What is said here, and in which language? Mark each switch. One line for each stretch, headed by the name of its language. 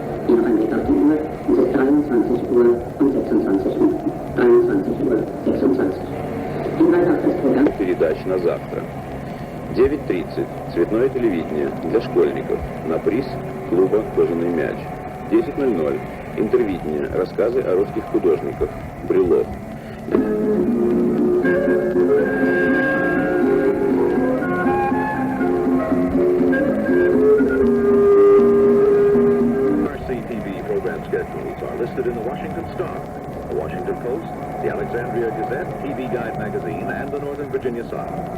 German: Hier noch ein Blick auf die Uhr. Es ist 23 Uhr und 26 Minuten. 23 Uhr 26. Hinweis auf das Programm.
Russian: на завтра. 9:30. Цветное телевидение для школьников. На приз клуба «Кожаный мяч». 10:00. Интервидение. Рассказы о русских художниках. Брюлов.
English: RCTV program schedules are listed in the Washington Star, the Washington Post, the Alexandria Gazette, TV Guide magazine, and the Northern Virginia Sun.